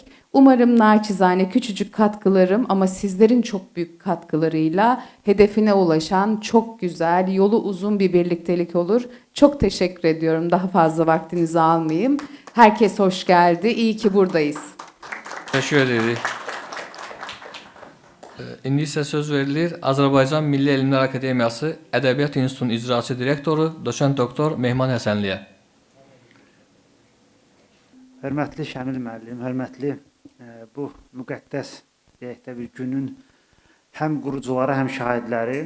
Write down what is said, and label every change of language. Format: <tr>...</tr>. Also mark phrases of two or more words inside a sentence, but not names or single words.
<tr>Umarım naçizane küçücük katkılarım ama sizlerin çok büyük katkılarıyla hedefine ulaşan çok güzel, yolu uzun bir birliktelik olur. Çok teşekkür ediyorum. Daha fazla vaktinizi almayayım. Herkes hoş geldi. İyi ki buradayız.</tr> <az>Teşekkür edirik. İndi isə söz verilir Azərbaycan Milli Elmlər Akademiyası Ədəbiyyat İnstitutunun icraçı direktoru, doçent doktor Mehman Həsənliyə. Hörmətli Şəmil müəllim, hörmətli bu müqəddəs deyək də bir günün həm qurucuları, həm şahidləri.</az>